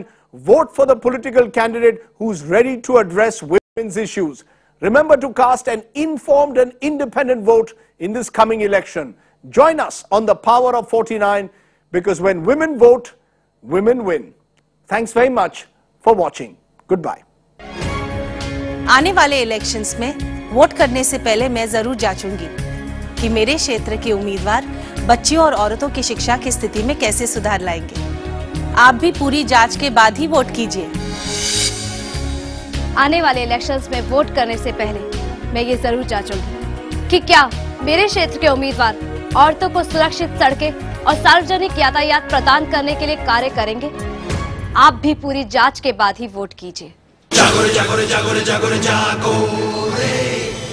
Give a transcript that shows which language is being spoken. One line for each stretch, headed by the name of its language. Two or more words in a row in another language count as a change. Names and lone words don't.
English: Vote for the political candidate who's ready to address women's issues. Remember to cast an informed and independent vote in this coming election. Join us on the Power of 49, because when women vote, women win. Thanks very much for watching. Goodbye.
Hindi: आने वाले इलेक्शंस में वोट करने से पहले मैं जरूर जांचूंगी कि मेरे क्षेत्र के उम्मीदवार बच्चियों और औरतों की शिक्षा की स्थिति में कैसे सुधार लाएंगे। आप भी पूरी जांच के बाद ही वोट कीजिए। आने वाले इलेक्शंस में वोट करने से पहले मैं ये जरूर जांचूंगी कि क्या मेरे क्षेत्र के उम्मीदवार औरतों को सुरक्षित सड़कें और सार्वजनिक यातायात प्रदान करने के लिए कार्य करेंगे। आप भी पूरी जांच के बाद ही वोट कीजिए। जागो रे जागो रे जागो रे जागो रे जागो रे।